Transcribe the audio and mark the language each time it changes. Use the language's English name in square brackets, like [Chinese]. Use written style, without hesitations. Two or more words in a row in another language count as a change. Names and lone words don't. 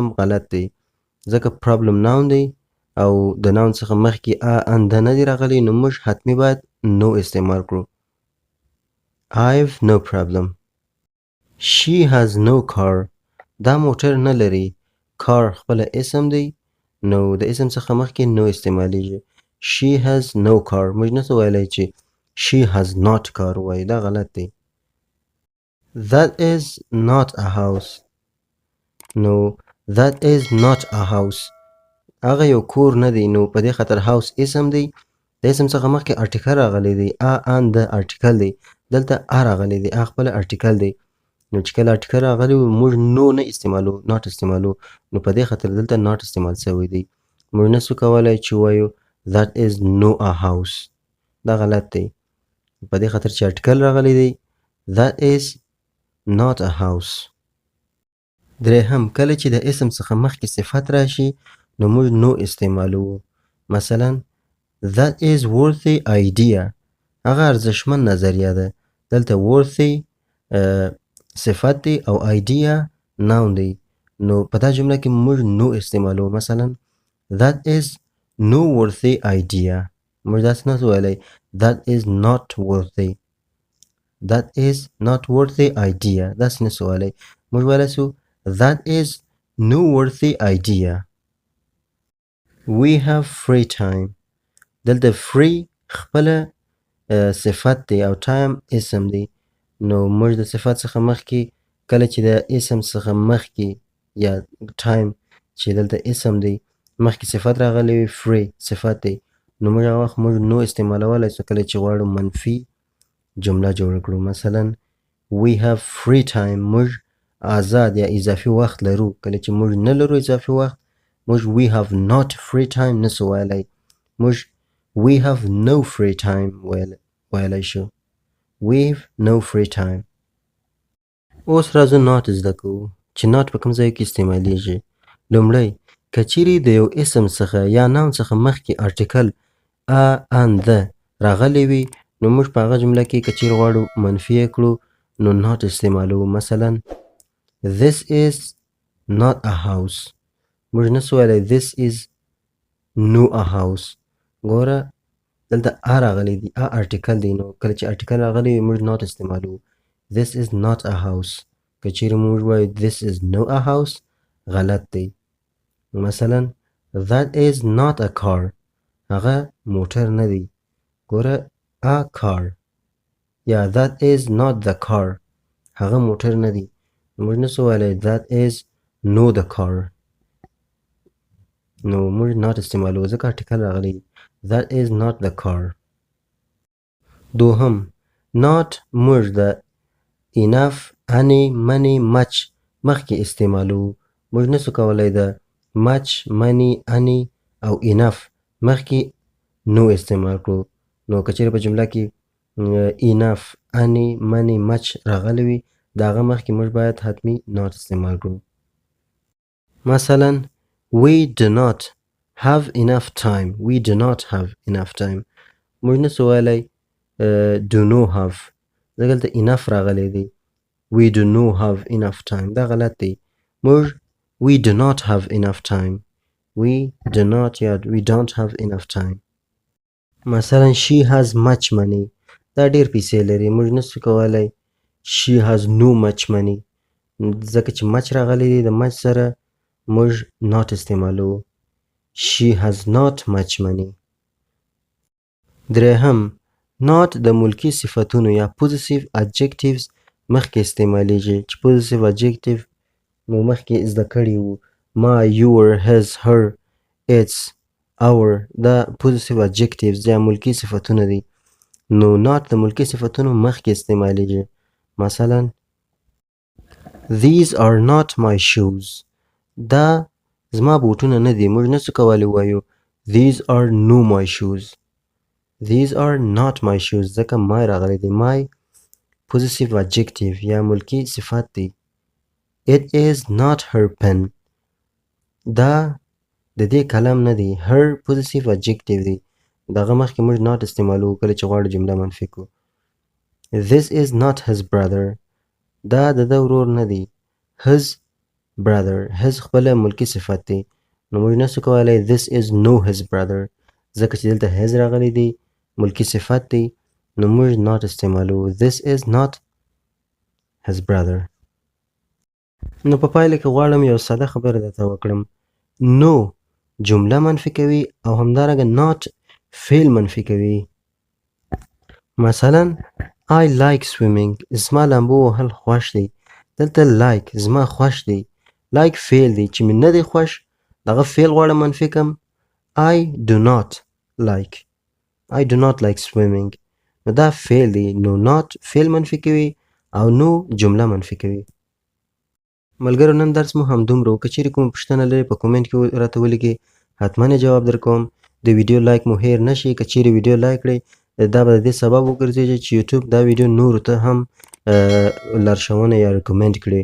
[Pashto] غلط دی ځکه problem noun دی او د noun څخه مخکې ان د نه دی راغلی نو موږ حتمی باید نو استعمال کړو [English] I've no problem She has no car [Pashto] دا موټر نه لري car خپله اسم دی نو د اسم څخه مخکې نو استعمالیږي [English] She has no car [Pashto] موږ نسو ویلی چې [English] She has not car [Pashto] وایي دا غلط دی [English] That is not a house [Pashto] نو [English] That is not a house [Pashto] هغه یو کور نه دی نو په دې خاطر house اسم دی د اسم څخه مخکې ارټیکل راغلی دی ان د ارټیکل دی دلته راغلی دی خپله ارټیکل دی نو چې کله ارټیکل راغلی موږ نو نه استعمالو not استعمالو نو په دې خاطر دلته not استعمال شوی دی موږ نسو کولی چې وایو [English] that is no a house [Pashto] دا غلط دی په دې خاطر چې ارټیکل راغلی دی [English] that is not a [Pashto] house درېهم کله چې د اسم څخه مخکې صفت راشي نو موږ نو استعمالو مثلا [English] that is worthy idea [Pashto] هغه ارزښتمن نظریه ده دلته worthy صفت دی او [English] idea noun [Pashto] دی نو په دا جمله کې موږ نو استعمالو مثلا [English] that is no worthy idea [Pashto] موږ داسې نسو ویلی [English] that is not worthy idea [Pashto] داسې نسو ویلی موږ ویلی سو [English] that is no worthy idea we have free time. [Pashto] دلته free خپله صفت دی او time اسم دی. نو موږ د صفت څخه مخکې کله چې د اسم څخه مخکې یا time چې دلته اسم دی مخکې صفت راغلی وي free صفت دی نو موږ هغه وخت موږ نو استعمالولی سو کله چې غواړو منفي جمله جوړه کړو. مثلا [English] we have free time [Pashto] موږ آزاد یا اضافي وخت لرو. کله چې موږ نه لرو اضافي وخت موږ [English] we have not free time [Pashto] نسو ویلی. موږ [English] we have no free time [Pashto] ویلی شو. [English] we've no free time. [Pashto] اوس راځو not زده کوو چې not په کوم ځای کې استعمالیږي. لومړی کچیری د یو اسم څخه یا نام څخه مخکې ارټیکل ان ده راغلی وي نو موږ په هغه جمله کې کچیری غواړو منفي یې کړو نو not استعمالوو. [English] مثلا this is not a house. [Pashto] موږ نسو ویلی [English] this is no a house. [Pashto] ګوره دلته راغلی دی ارټیکل دی نو کله چې ارټیکل راغلی وي موږ not استعمالوو. [English] this is not a house. [Pashto] که چیرې موږ وایو [English] this is no a house [Pashto] غلط دی. [English] مثلا that is not a car. [Pashto] هغه موټر نه دی. ګوره a car یا that is not the car. هغه موټر نه دی. موږ نسو ویلی [English] that is no the car. [Pashto] نو موږ not استعمالوو ځکه ارټیکل راغلی دی. [English] that is not the car. دوهم not [Pashto] موږ د [English] enough any money much [Pashto] مخکې استعمالوو. موږ نسو کولی د [English] much money [Pashto] any او enough مخکې نو استعمال کړو. نو که چیرې په جمله کې [English] enough any money much [Pashto] راغلی وي د هغه مخکې موږ باید حتمي not استعمال کړو. [English] مثلا we do not have enough time. we do not have enough time. [Pashto] موږ نسو ویلی [English] do not have [Pashto] ځکه دلته enough راغلی دی. [English] we do not have enough time [Pashto] دا غلط دی. [English] موږ we do not have enough time. we do not یا we don't have enough time. مثلا she has much money. [Pashto] دا ډیر پیسې لري. موږ نسو کولی [English] she has no much money [Pashto] ځکه چې much راغلی دی د much سره موږ not استعمالوو. [English] she has not much money. [Pashto] درهم not د ملکي صفتونو یا [English] possessive adjectives [Pashto] مخکې استعمالیږي چې [English] possessive adjective [Pashto] مو مخکې زده کړي وو. [English] my your his her its our دا possessive adjectives [Pashto] یا ملکي صفتونه دي. نو not د ملکي صفتونو مخکې استعمالیږي. [English] مثلا these are not my shoes. [Pashto] دا زما بوټونه نه دي. موږ نسو کولی وایو [English] these are no my shoes. these are not my shoes ځکه my [Pashto] راغلی دی. my [English] possessive adjective [Pashto] یا ملکي صفت دی. [English] it is not her pen. [Pashto] دا د دې قلم نه دی. [English] her possessive adjective دی. [Pashto] دغه مخکې موږ not استعمالوو کله چې غواړو جمله منفي کړو. [English] this is not his brother. [Pashto] دا د ده ورور نه دی. [English] his brother [Pashto] his خپله ملکي صفت دی. نو موږ نسو کولی [English] this is no his brother [Pashto] ځکه چې دلته his راغلی دی ملکي صفت دی نو موږ not استعمالوو. [English] this is not his brother. [Pashto] نو په پایله کې غواړم یو ساده خبره درته وکړم. no جمله منفي کوي او همدارنګه not فعل منفي کوي. [English] مثلا I like swimming. [Pashto] زما لامبو وهل خوښ دی. دلته like زما خوښ دی. like فعل دی چې مې نه دی خوښ دغه فعل غواړم منفي کم. [English] I do not like. I do not like swimming. [Pashto] نو دا فعل دی. نو not فعل منفي کوي او نو جمله منفي کوي. ملګرو نن درس مو همدومره و. که چیرې کومه پوښتنه لرئ په کومنټ کې راته ولیکئ. حتما یې جواب درکوم. د ویډیو لایک مو هیر نشي. که چیرې ویډیو لایک کړئ دا به د دې سبب وګرځي چې یوټیوب دا ویډیو نورو ته هم لارښوونه یا ریکومنډ کړي.